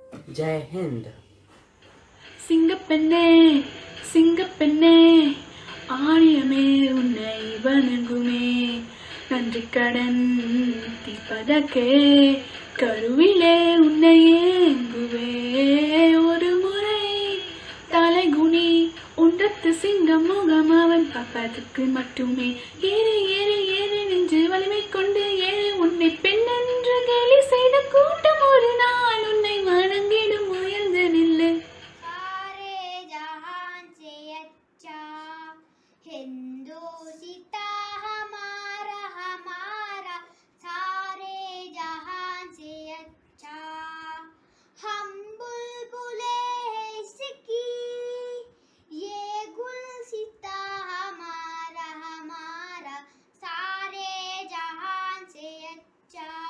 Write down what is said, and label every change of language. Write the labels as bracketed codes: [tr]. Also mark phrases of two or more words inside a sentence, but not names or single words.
[hi] जय हिंद. [ta] சிங்கப்பெண்ணே சிங்கப்பெண்ணே ஆரியமே உன்னை வணங்குமே நன்றி கடன் தீர்ப்பதற்கே கருவிலே உன்னை ஏங்குவே ஒரு முறை தலைகுனி உண்டத்து சிங்கம் முகம் அவன் பார்ப்பதற்கு மட்டுமே ஏறு ஏறு ஏறு நெஞ்சு வலிமை கொண்டு ஏறு உன்னை பெண் என்று கேலி செய்த கூட்டம் ஒரு நாள் உன்னை வணங்கிடும் உயர்ந்து நில்லு. [hi] हिंदोसिता हमारा हमारा सारे जहां से अच्छा हम बुलबुले इसकी ये गुलसिता हमारा हमारा सारे जहां से अच्छा